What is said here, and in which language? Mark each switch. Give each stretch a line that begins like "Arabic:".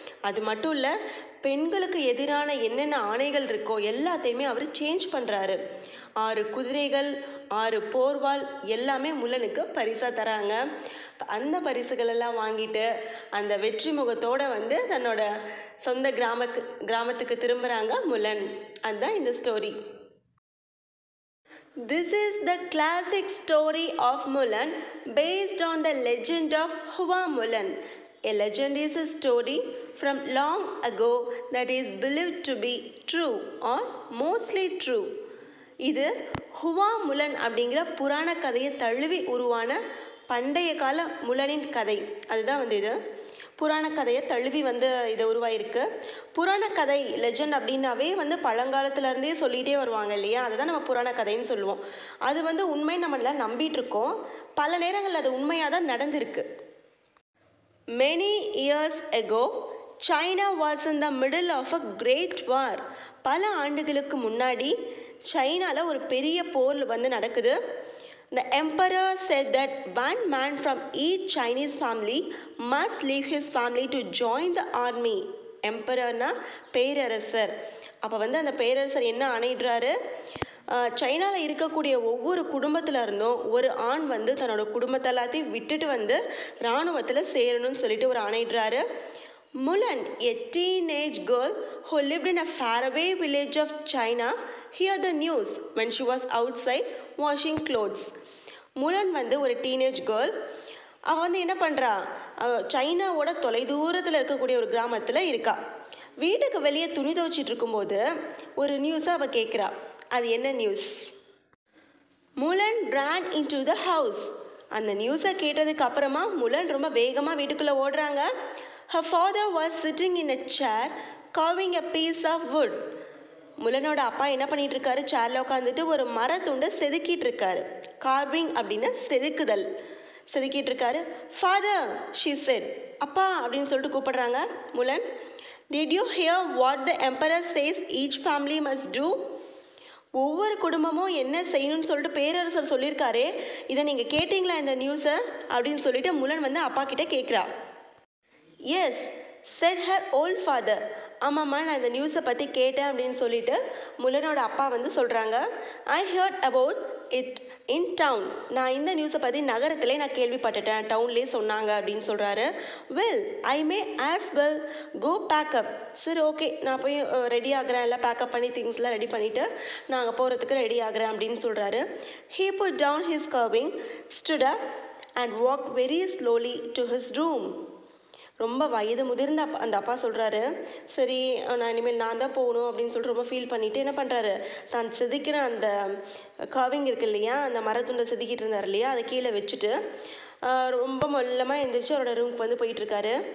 Tamil: அது மட்டும் இல்லை, பெண்களுக்கு எதிரான என்னென்ன ஆணைகள் இருக்கோ எல்லாத்தையுமே அவர் சேஞ்ச் பண்ணுறாரு. 6 குதிரைகள், 6 போர்வால் எல்லாமே முலனுக்கு பரிசாக தராங்க. அந்த பரிசுகளெல்லாம் வாங்கிட்டு அந்த வெற்றி முகத்தோடு வந்து தன்னோட சொந்த கிராமத்துக்கு திரும்புகிறாங்க முலன். அதுதான் இந்த story.
English: This is the classic story of Mulan based on the legend of Hua Mulan. A legend is a story from long ago that is believed to be true or mostly true.
Tamil: இது Hua முலன் அப்படிங்கிற புராண கதையை தழுவி உருவான பண்டைய கால முலனின் கதை. அதுதான் வந்து இது புராண கதையை தழுவி வந்து இது உருவாயிருக்கு. புராண கதை லெஜண்ட் அப்படின்னாவே வந்து பழங்காலத்துலேருந்தே சொல்லிகிட்டே வருவாங்க இல்லையா, அதை தான் நம்ம புராண கதைன்னு சொல்லுவோம். அது வந்து உண்மை நம்ம எல்லாம் நம்பிட்டு இருக்கோம். பல நேரங்களில் அது உண்மையாக தான் நடந்திருக்கு.
English: Many years ago, China was in the middle of a great war.
Tamil: பல ஆண்டுகளுக்கு முன்னாடி சைனாவில் ஒரு பெரிய போர் வந்து நடக்குது.
English: The emperor said that one man from each Chinese family must leave his family to join the army.
Tamil: எம்பரர்னா பேரரசர். அப்போ வந்து அந்த பேரரசர் என்ன ஆணையிடுறாரு, சைனாவில் இருக்கக்கூடிய ஒவ்வொரு குடும்பத்தில் இருந்தும் ஒரு ஆண் வந்து தன்னோட குடும்பத்தை எல்லாத்தையும் விட்டுட்டு வந்து இராணுவத்தில் சேரணும்னு சொல்லிட்டு ஒரு ஆணையிடுறாரு.
English: Mulan, a teenage girl who lived in a faraway village of China, heard the news when she was outside washing clothes.
Tamil: முலன் வந்து ஒரு டீனேஜ் கேர்ள். அவள் வந்து என்ன பண்ணுறா, சைனாவோட தொலைதூரத்தில் இருக்கக்கூடிய ஒரு கிராமத்தில் இருக்கா. வீட்டுக்கு வெளியே துணி துவைச்சிட்டு இருக்கும்போது ஒரு நியூஸை அவள் கேட்குறா. அது என்ன news?
English: Mulan ran into the house.
Tamil: அந்த நியூஸை கேட்டதுக்கு அப்புறமா முலன் ரொம்ப வேகமாக வீட்டுக்குள்ளே ஓடுறாங்க.
English: Her father was sitting in a chair carving a piece of wood.
Tamil: முலனோட அப்பா என்ன பண்ணிட்டு இருக்காரு, சேரில் உட்காந்துட்டு ஒரு மரத்துண்டை செதுக்கிட்டு இருக்காரு. கார்விங் அப்படின்னா செதுக்குதல், செதுக்கிட்டு இருக்காரு.
English: Father, she said.
Tamil: அப்பா அப்படின்னு சொல்லிட்டு கூப்பிடுறாங்க முலன்.
English: Did you hear what the emperor says each family must do?
Tamil: ஒவ்வொரு குடும்பமும் என்ன செய்யணும்னு சொல்லிட்டு பேரரசர் சொல்லியிருக்காரு, இதை நீங்கள் கேட்டிங்களா இந்த நியூஸை அப்படின்னு சொல்லிட்டு முலன் வந்து அப்பா கிட்டே கேட்குறா.
English: Yes said her old father.
Tamil: ஆமாம்மா, நான் இந்த நியூஸை பற்றி கேட்டேன் அப்படின்னு சொல்லிட்டு முலனோட அப்பா வந்து சொல்கிறாங்க.
English: I heard about it in town.
Tamil: நான் இந்த நியூஸை பற்றி நகரத்திலே நான் கேள்விப்பட்டுட்டேன், டவுன்லேயே சொன்னாங்க அப்படின்னு சொல்கிறாரு.
English: Well, I may as well go pack up.
Tamil: சரி, ஓகே, நான் போய் ரெடி ஆகிறேன், எல்லாம் பேக்கப் பண்ணி திங்ஸ்லாம் ரெடி பண்ணிவிட்டு நாங்கள் போகிறதுக்கு ரெடி ஆகிறேன் அப்படின்னு சொல்கிறாரு.
English: He put down his carving, stood up and walked very slowly to his room.
Tamil: ரொம்ப வயது முதிர்ந்த அந்த அப்பா சொல்கிறாரு, சரி நான் இனிமேல் நான் தான் போகணும் அப்படின்னு சொல்லிட்டு ரொம்ப ஃபீல் பண்ணிவிட்டு என்ன பண்ணுறாரு, தான் செதுக்கின அந்த கர்விங் இருக்கு இல்லையா, அந்த மரத்துண்டை செதுக்கிட்டு இருந்தார் இல்லையா, அதை கீழே வச்சுட்டு ரொம்ப மெல்லமாக எழுந்திரிச்சு அவரோட ரூமுக்கு வந்து போயிட்டுருக்காரு.